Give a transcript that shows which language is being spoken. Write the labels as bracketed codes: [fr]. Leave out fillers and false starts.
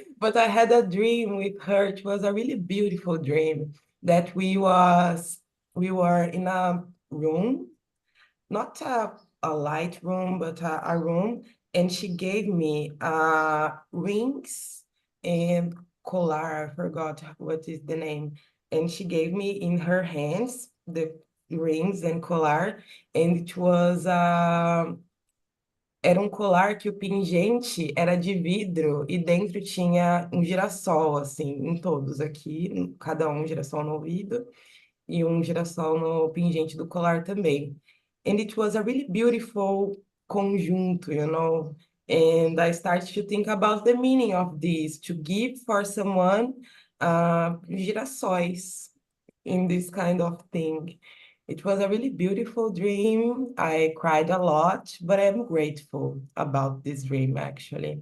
[en] But I had a dream with her. It was a really beautiful dream that we were in a room, not a light room, but a room. And she gave me rings and collar. I forgot what is the name. And she gave me in her hands the rings and collar. And it was [pt] era um colar que o pingente era de vidro e dentro tinha um girassol, assim, em todos aqui, cada um girassol no ouvido e um girassol no pingente do colar também. [en] And it was a really beautiful conjunto, you know. And I started to think about the meaning of this, to give for someone girassóis in this kind of thing. It was a really beautiful dream. I cried a lot, but I'm grateful about this dream actually.